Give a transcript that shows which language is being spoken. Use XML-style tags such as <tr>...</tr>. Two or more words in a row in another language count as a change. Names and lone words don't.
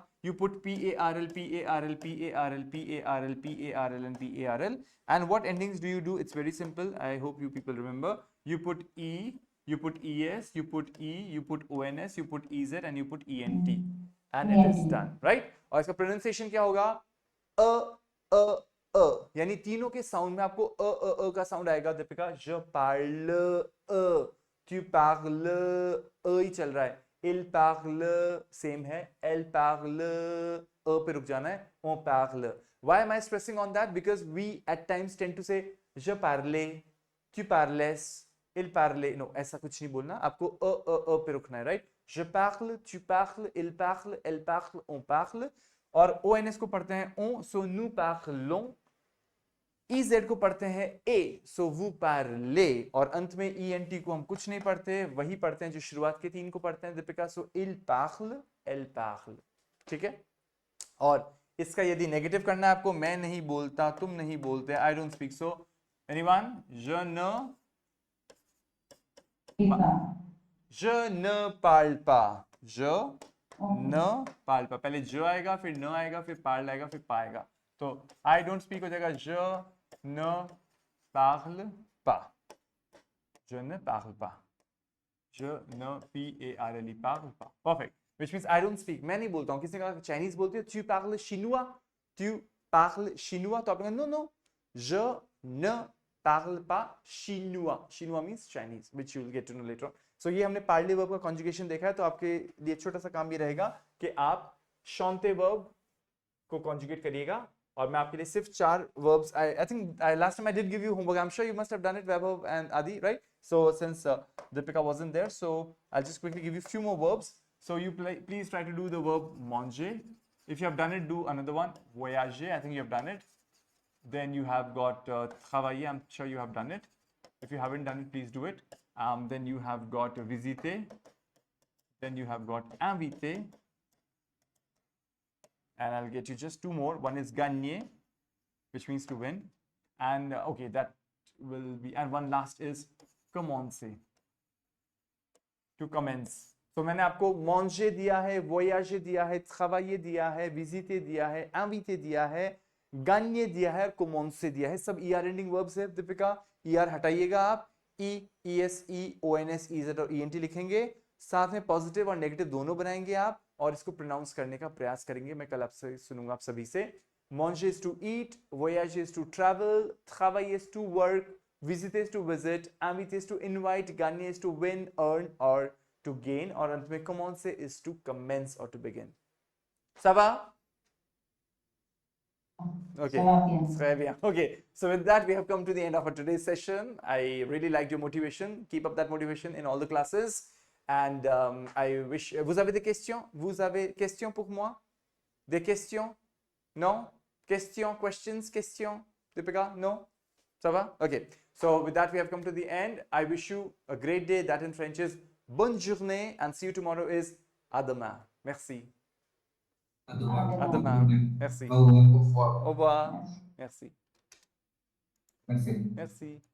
<en>You put PARL, PARL, PARL, PARL, PARL, and PARL. And what endings do you do? It's very simple. I hope you people remember. You put E, you put ES, you put E, you put ONS, you put EZ, and you put ENT. And it is done, right?</en> <hi>और इसका pronunciation क्या होगा? अ यानी तीनों के साउंड में आपको अ का साउंड आएगा. दीपिका,</hi> <fr>je parle tu parles</fr> <hi>ही चल रहा है.</hi> <fr>Il parle</fr> <hi>सेम है.</hi> <fr>Elle parle</fr> <hi>पे रुक जाना है.</hi> <fr>On parle.</fr> <en>Why am I stressing on that? Because we at times tend to say</en> <fr>je parlais, tu parlais, il parlait.</fr> <en>No,</en> <hi>ऐसा कुछ नहीं बोलना. आपको अ पे रुकना है,</hi> <en>right?</en> <fr>Je parle, tu parles, il parle, elle parle, on parle.</fr> <hi>और ONS को पढ़ते हैं on, so</hi> <fr>nous parlons.</fr> <hi>EZ को पढ़ते हैं A, so</hi> <fr>vous parlez.</fr> <hi>और अंत में ENT को हम कुछ नहीं पढ़ते, वही पढ़ते हैं जो शुरुआत के तीन को पढ़ते हैं. दीपिका,</hi> <fr>so il parle, elle parle.</fr> <hi>ठीक है? और इसका यदि नेगेटिव करना है आपको, मैं नहीं बोलता, तुम नहीं बोलते,</hi> <en>I don't speak. So anyone?</en> <fr>Je ne parle pas. Je ne parle pas.</fr> <hi>पहले जो आएगा, फिर न आएगा, फिर parle आएगा, फिर पा आएगा. तो</hi> <en>I don't speak</en> <hi>हो जाएगा</hi> <fr>je ne parle pas. Je ne parle pas. Je ne parle pas.</fr> <en>Perfect. Which means I don't speak.</en> <hi>मैं नहीं बोलता हूँ. किसी ने कहा चाइनीज बोलते हो,</hi> <fr>tu parles chinois. Tu parles chinois.</fr> <hi>तो आप कहेंगे no,</hi> <fr>je ne parle pas chinois.</fr> <en>Chinois means Chinese, which you will get to know later on.</en> <hi>So ये हमने parler verb का conjugation देखा है. तो आपके लिए छोटा सा काम ये रहेगा कि आप chanter verb को conjugate करिएगा. और मैं आपके लिए सिर्फ 4 verbs.</hi> <en>I think last time I did give you homework. I'm sure you must have done it, Vaibhav and Adi, right? So since Deepika wasn't there, so I'll just quickly give you a few more verbs. So you please try to do the verb manger. If you have done it, do another one. Voyager, I think you have done it. Then you have got travailler. I'm sure you have done it. If you haven't done it, please do it. Then you have got visiter. Then you have got inviter. And I'll get you just 2 more. One is gagner, which means to win. And okay, that will be. And one last is commencer, to commence.</en> <hi>So मैंने आपको manger दिया है, voyager दिया है, travailler दिया है, visiter दिया है, inviter दिया है, gagner दिया है, commencer दिया है. सब ER ending verbs है. दीपिका, ER हटाइएगा आप. E, ES, E, ONS, EZ और ENT लिखेंगे. साथ में पॉजिटिव और नेगेटिव दोनों बनाएंगे आप और इसको प्रोनाउंस करने का प्रयास करेंगे. मैं कल आपसे सुनूंगा आप सभी से.</hi> <en>Manger is to eat, voyager is to travel, travailler is to work, visiter is to visit, inviter is to invite, gagner is to win, earn or to gain,</en> <hi>और अंत में</hi> <en>commencer is to commence or to begin.</en> <fr>Ça va? Okay. Très bien.</fr> <en>Okay. So with that, we have come to the end of our today's session. I really liked your motivation. Keep up that motivation in all the classes. And I wish.</en> <fr>Vous avez des questions? Vous avez questions pour moi? Des questions? Non? Questions? Questions? Deepika? No? Ça va?</fr> <en>Okay. So with that, we have come to the end. I wish you a great day. That in French is</en> <fr>bonne journée,</fr> <en>and see you tomorrow is</en> <fr>à demain. Merci. À demain. À demain. Merci. Au revoir. Au revoir. Merci. Merci. Merci.</fr>